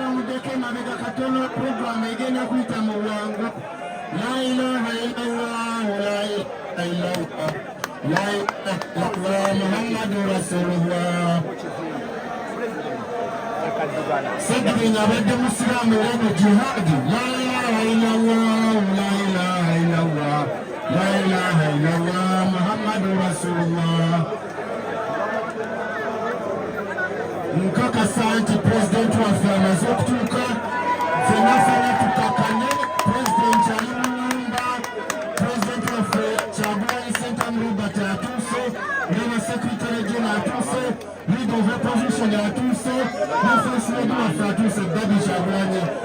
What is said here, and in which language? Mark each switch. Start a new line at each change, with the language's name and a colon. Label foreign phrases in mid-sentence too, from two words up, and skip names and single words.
Ganda: muddeko emabega katono puroguramu egenda kuyita mu bwangu.
Arabic: لا إله إلا الله، لا إله إلا الله، لا إله إلا الله، محمد رسول الله.
Ganda: Sagging abadde musiraamu era mu jihaadi.
Arabic: لا إله إلا الله، لا إله إلا الله، لا إله إلا الله، محمد رسول الله.
Ganda: Nkakasa nti pulezidenti waffe amaze okutuuka, ffenna ffenna tukakkane pulezidenti ali mu nnyumba, pulezidenti waffe Kyagulanyi Ssentamu Robert atuuse, ne sekitale jene atuuse,
English: leader of opposition
Ganda: atuuse, ne
English: first lady
Ganda: waffe atuuse Daddy Kyagulanyi.